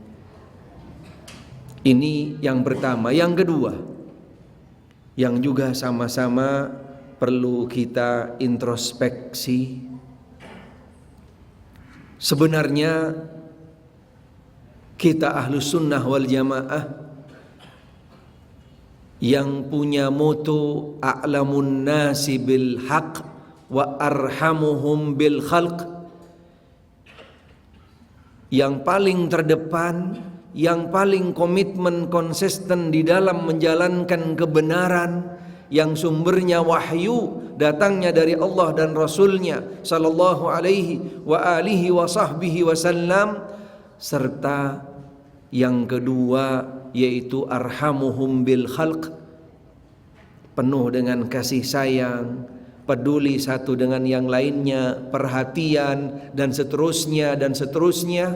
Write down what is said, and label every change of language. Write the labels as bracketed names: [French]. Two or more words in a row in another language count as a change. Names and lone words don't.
[Indonesian] Ini yang pertama. Yang kedua, yang juga sama-sama perlu kita introspeksi, sebenarnya kita Ahlus Sunnah wal Jamaah yang punya moto [Arabic] أعلم الناس بالحق وأرحمهم بالخلق, [Indonesian] yang paling terdepan, yang paling komitmen konsisten di dalam menjalankan kebenaran yang sumbernya wahyu, datangnya dari Allah dan Rasulnya [Arabic] صلى الله عليه وآله وصحبه وسلم. [Indonesian] Serta yang kedua yaitu [Arabic] أرحمهم بالخلق, [Indonesian] penuh dengan kasih sayang, peduli satu dengan yang lainnya, perhatian, dan seterusnya dan seterusnya.